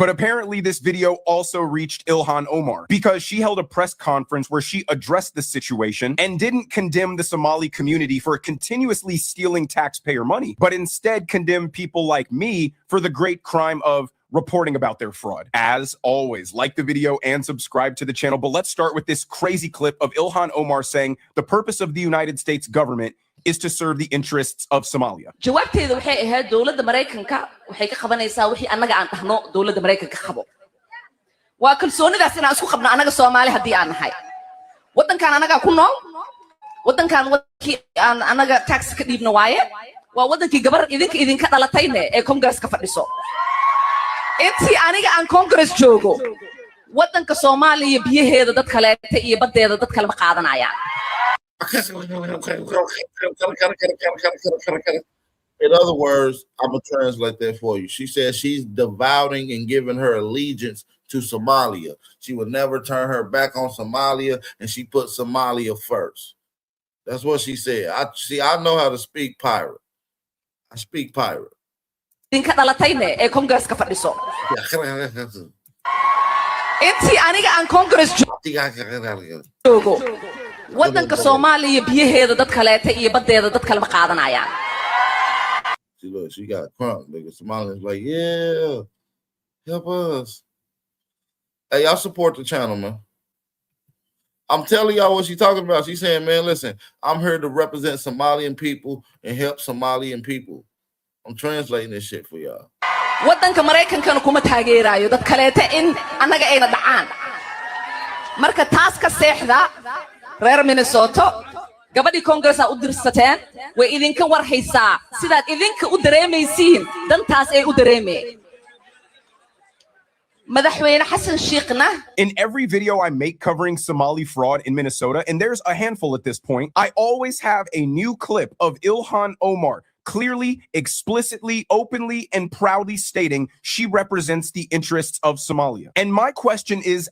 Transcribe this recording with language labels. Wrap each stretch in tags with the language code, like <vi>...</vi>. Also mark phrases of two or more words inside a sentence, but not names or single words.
<en>But apparently this video also reached Ilhan Omar because she held a press conference where she addressed the situation and didn't condemn the Somali community for continuously stealing taxpayer money, but instead condemned people like me for the great crime of reporting about their fraud. As always, like the video and subscribe to the channel. But let's start with this crazy clip of Ilhan Omar saying the purpose of the United States government is to serve the interests of Somalia.</en> <so>jawaabteedu waxay ahayd dowladda Mareykanka waxay ka qabanaysaa wixii annaga aan dhahno dowladda Mareykanka qabo waa kalsoonidaas inaan isku qabno annaga Soomaali haddii aan nahay waddankan annaga ku nool waddankan waddankii aan annaga tax ka dhiibno waaye waa waddankii gabar idinka dhalatayne ee Congress ka fadhiso intii aniga aan Congress joogo waddanka Soomaaliya biyaheeda dad kaleete iyo baddeeda dad kale ma qaadanayaan</so> <en>In other words, I'm going to translate that for you. She says she's devoting and giving her allegiance to Somalia. She would never turn her back on Somalia, and she put Somalia first. That's what she said. I know how to speak pirate. I speak pirate.</en> <so>idinka dhalatayne ee Congress ka fadhiso intii aniga aan Congress joogo waddanka Soomaaliya biyaheeda dad kaleete iyo baddeeda dad kale ma qaadanayaan</so> <en>See, look, she got crunk, nigga. Somalians like, yeah, help us. Hey, y'all support the channel, man. I'm telling y'all what she's talking about. She's saying, man, listen, I'm here to represent Somalian people and help Somalian people. I'm translating this shit for y'all.</en> <so>waddanka Mareykankana kuma taageerayo dad kaleete in annaga ayna dhacaan marka taas ka seexda reer Minnesota gabadhii Congress u dirsateen way idinka war haysaa sidaad idinka u dareemaysiin dantaas ay u dareemeen madaxweyne Xasan Sheekhna</so> <en>In every video I make covering Somali fraud in Minnesota, and there's a handful at this point, I always have a new clip of Ilhan Omar clearly, explicitly, openly, and proudly stating she represents the interests of Somalia. And my question is,</en>